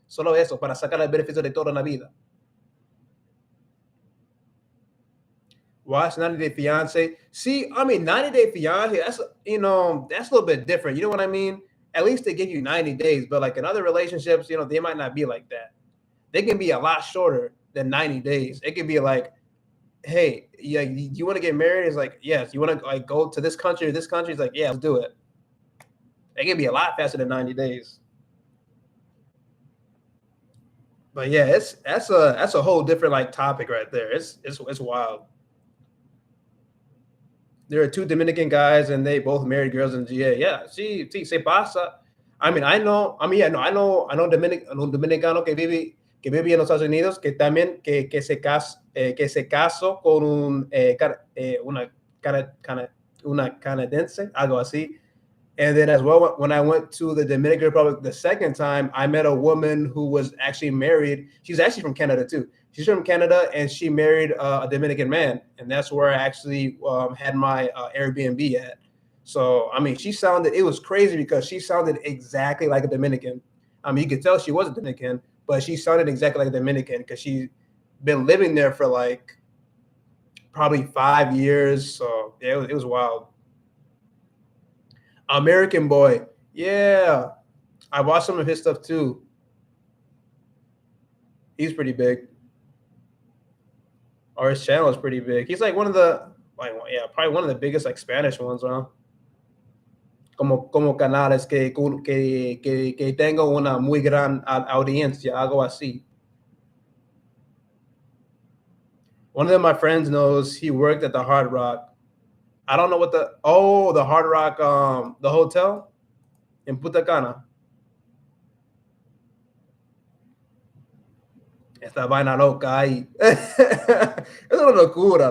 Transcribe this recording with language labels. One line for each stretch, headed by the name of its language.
Spanish: Solo eso, para sacar el beneficio de toda la vida.
English: Watch 90 Day Fiance. See, I mean, 90 Day Fiance, that's, that's a little bit different. You know what I mean? At least they give you 90 days, but like in other relationships, they might not be like that. They can be a lot shorter than 90 days. It can be like, hey, yeah, you want to get married? It's like, yes. You want to like go to this country or this country? It's like, yeah, let's do it. It can be a lot faster than 90 days. But yeah, that's a whole different like topic right there. It's wild. There are two Dominican guys and they both married girls in GA.
Spanish: Yeah, sí, se pasa.
English: I mean, I know
Spanish: dominicano que vive en los Estados Unidos que también que se casó con una canadiense, algo así.
English: And then as well, when I went to the Dominican Republic the second time, I met a woman who was actually married. She's actually from Canada too. She's from Canada and she married a Dominican man. And that's where I actually had my Airbnb at. So, I mean, it was crazy because she sounded exactly like a Dominican. I mean, you could tell she was a Dominican, but she sounded exactly like a Dominican because she's been living there for like probably 5 years. So, yeah, it was wild. American Boy. Yeah. I watched some of his stuff too. He's pretty big. Or his channel is pretty big. He's like one of the, probably one of the biggest like Spanish ones, huh?
Spanish: Como canales que tengo una muy gran audiencia, algo así.
English: One of my friends knows he worked at the Hard Rock. I don't know what the Hard Rock, the hotel in Punta Cana.
Spanish: Esta vaina loca ahí. Es una locura.